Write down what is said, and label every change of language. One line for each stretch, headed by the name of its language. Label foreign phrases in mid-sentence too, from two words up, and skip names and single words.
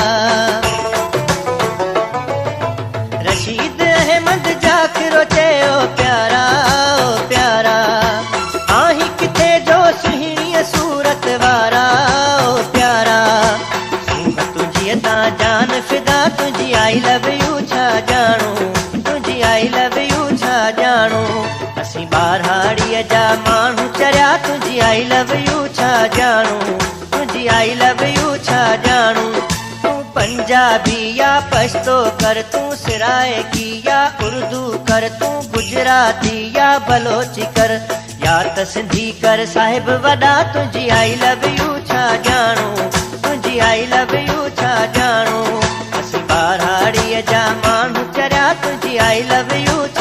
Sindhi: रशीद अहमद जाकिरो चयो प्यारा, ओ प्यारा। आहीं किथे जो सुहिणीअ सूरत वारा, ओ प्यारा। तुझी ता जान फिदा तुझी
English: I love you
Sindhi: छा ॼाणूं, तुझी
English: I love you
Sindhi: छा ॼाणूं। असीं
English: I love you
Sindhi: छा ॼाणूं, तुंहिंजी
English: I love you
Sindhi: छा ॼाणूं। तूं पंजाबी या पश्तो कर, तूं सिराइकी या उर्दू कर, तूं गुजराती या बलोची कर, या त सिंधी कर साहिब वॾा। तुंहिंजी
English: I love you
Sindhi: छा ॼाणूं, तुंहिंजी
English: I love you
Sindhi: छा ॼाणूं। असीं ॿारहाड़ीअ जा माण्हू चरिया, तुंहिंजी
English: I love you